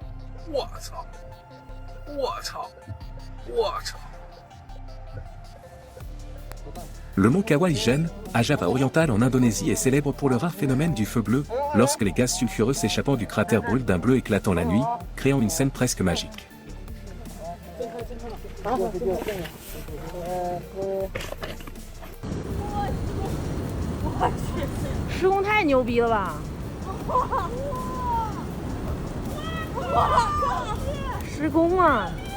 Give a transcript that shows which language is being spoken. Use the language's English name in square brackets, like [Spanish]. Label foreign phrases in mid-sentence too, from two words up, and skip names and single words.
[Chinese] 我操！我操！我操！ [French] Le mont Kawaijan, à Java oriental en Indonésie, est célèbre pour le rare phénomène du feu bleu, lorsque les gaz sulfureux s'échappant du cratère brûlent d'un bleu éclatant la nuit, créant une scène presque magique. [Chinese] 施工太牛逼了吧！施工啊！